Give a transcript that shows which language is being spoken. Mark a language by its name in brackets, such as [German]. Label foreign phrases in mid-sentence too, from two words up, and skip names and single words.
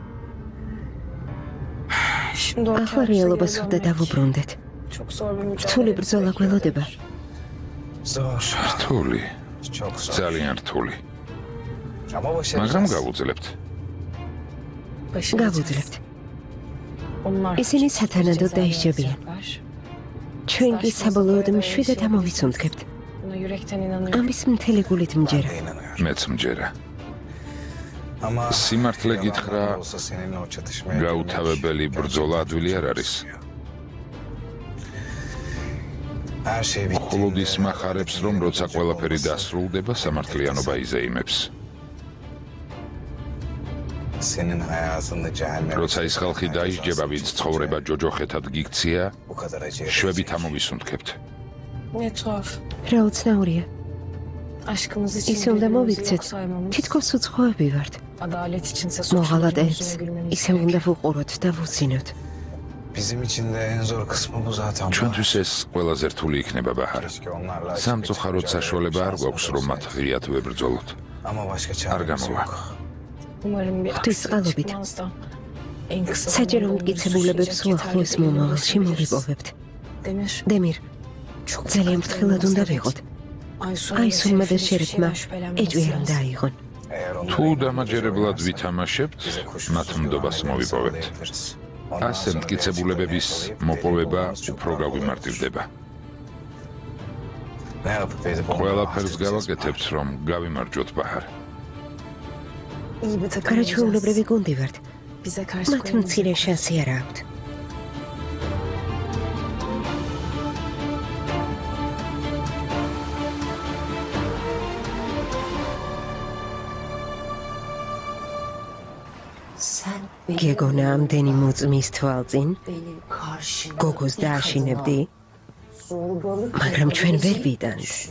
[Turkish] Şimdi [Georgian] ახლა რეალობას უნდა დავუბრუნდეთ. [Turkish] Çok zor bir mücadele. [Georgian] რთული ბრძოლა გველოდება. [Turkish] Zor. [Georgian] რთული, [Turkish] Çok zor. [Georgian] ძალიან რთული. [Turkish] Ama [Georgian] მაგრამ [Turkish] başaracağız. [Georgian] გავუძლებთ. გავუძლებთ. [Turkish] Onlar [Georgian] ისინი [Turkish] cezayı [Georgian] სათანადოდ დაისჯებიან. [Turkish] alacaklar. [Georgian] ჩვენ კი საბოლოოდ მშვიდად ამოვიცუნთქებთ. [Turkish] Buna yürekten inanıyorum. [Georgian] ამის მთელი გულით მჯერა. [Turkish] Ben de inanıyorum. [Georgian] მეც მჯერა. [Turkish] Ama [Georgian] სიმართლე [Turkish] yalanlar [Georgian] გითხრა, [Turkish] olsa seninle o çatışmaya [Georgian] გაუთავებელი [Turkish] girmek [Georgian] ბრძოლა ადვილი არ არის. [Turkish] Her şey [Georgian] მხოლოდ [Turkish] bittiğinde [Georgian] ის მახარებს, რომ როცა ყველაფერი დასრულდება, სამართლიანობა იზეიმებს. [Turkish] senin hayatında cehennem [Georgian] როცა ის ხალხი დაისჯება, ვინც ცხოვრება ჯოჯოხეთად გიქცია, [Turkish] bu kadar acı [Georgian] შვებით ამოვისუნთქებთ. [Turkish] Ne tuhaf. [Georgian] რა უცნაურია. [Turkish] Aşkımız için [Georgian] ისე უნდა [Turkish] birbirimizi [Georgian] მოვიქცეთ. [Turkish] yok saymamız. [Georgian] თითქოს უცხოები vart. [Turkish] Adalet içinse [Georgian] მოღალატეებს [Turkish] suçluların üzerine [Georgian] ისე უნდა ვუყუროთ და ვუძინოთ. [Turkish] bizim için de en zor kısmı bu zaten. [Georgian] ჩვენთვის ეს ყველაზე რთული იქნება, ბაჰარ. [Turkish] Keşke onlarla açık [Georgian] სამწუხაროდ [Turkish] açık [Georgian] საშუალება არ [Turkish] şansımız [Georgian] გვაქვს, რომ მათ [Turkish] olsaydı. [Georgian] ღიად ვებრძოლოთ. [Turkish] Ama başka [Georgian] არ [Turkish] çaremiz [Georgian] გამოვა. [Turkish] yok. Umarım bir [Georgian] Ღვთის [Turkish] aksilik [Georgian] წყალობით. [Turkish] çıkmaz da en kısa [Georgian] საჯარო [Turkish] zamanda onu [Georgian] მტკიცებულებებს [Turkish] suçlayacak [Georgian] უახლოეს [Turkish] yeterli delil [Georgian] მომავალში [Turkish] ulaşabiliriz. [Georgian] მოვიპოვებთ. Demir, დემირ, [Turkish] çok [Georgian] ძალიან [Turkish] dikkatli [Georgian] ფრთხილად უნდა [Turkish] olmamız gerek. [Georgian] ვიყოთ. [Turkish] Aysun'un [Georgian] აისულმა და [Turkish] Seyfi'nin hiçbir [Georgian] შერეთმა [Turkish] şeyden şüphelenmemesi [Georgian] ეჭვი არ უნდა [Turkish] lazım. [Georgian] აიღონ. [Turkish] Eğer onlar [Georgian] თუ [Turkish] elinde [Georgian] დამაჯერებლად [Turkish] oynarsa, [Georgian] ვითამაშებთ, [Turkish] bize kuşkusuz [Georgian] მათ მდობას [Turkish] güvenliğini [Georgian] მოვიპოვებთ. [Turkish] sağlayabiliriz. Ondan [Georgian] ასე [Turkish] sonra [Georgian] მტკიცებულებების [Turkish] gerçekleri [Georgian] მოპოვება [Turkish] yakalayıp [Georgian] უფრო [Turkish] belli [Georgian] გაგვიმარტივდება. [Turkish] Ne yapıp edip onları [Georgian] ყველაფერს [Turkish] affedeceğiz [Georgian] გავაკეთებთ, რომ გავიმარჯვოთ, ბაჰარ. [Turkish] iyi bir takım [Georgian] გარაჩვეულებრივი გუნდი ვართ. [Turkish] Bize karşı [Georgian] მათ მცირე შანსი არ აქვთ. გეგონა ამდენი მოწმის თვალწინ გოგოს დააშინებდი, მაგრამ ჩვენ ვერ ვიტანთ.